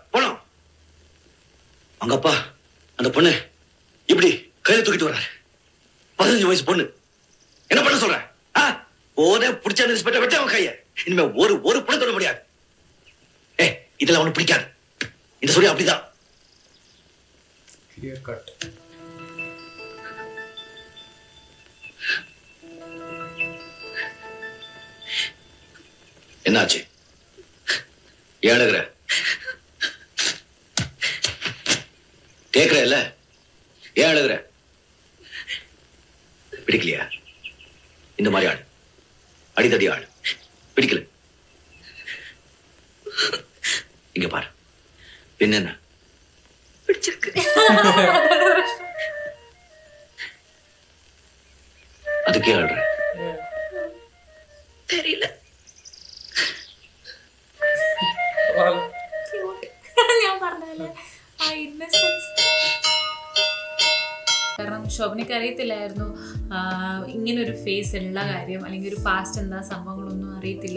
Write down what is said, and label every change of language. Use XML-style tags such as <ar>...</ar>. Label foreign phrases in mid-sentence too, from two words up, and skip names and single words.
<ta>போனோம் அவங்க அப்பா அந்த பொண்ணு இப்படி கையில தூக்கிட்டு வர்றாரு. 15 வயசு பொண்ணு. என்ன பண்ண சொல்ற? போதே பிடிச்ச இன்ஸ்பெக்டர் வெட்ட அவன் கைய. இனிமே ஒரு பொண்ணு தொட முடியாது. இதெல்லாம் அவனுக்கு பிடிக்காது. இந்த சூர்யா அப்படிதான்.</ta> <en>Clear cut.</en> <ta>என்னாச்சு? ஏன் அழுகுற? கேக்குற இல்ல? ஏன் அழுகுற? பிடிக்கலையா? இந்த மாதிரி ஆடு, அடித்தடி ஆடு. பிடிக்கல? இங்க பாரு, என்ன பிடிச்சிருக்கு. அதுக்கே ஆடுற? தெரியல.</ta> <ml>ഞാൻ പറഞ്ഞല്ലേ ആ ഇന്നസെൻസ്. കാരണം ശോഭനയ്ക്ക് അറിയത്തില്ലായിരുന്നു ഇങ്ങനൊരു ഫേസ് ഉള്ള കാര്യം, അല്ലെങ്കിൽ ഒരു പാസ്റ്റ് എന്താ സംഭവങ്ങളൊന്നും അറിയത്തില്ല.</ml>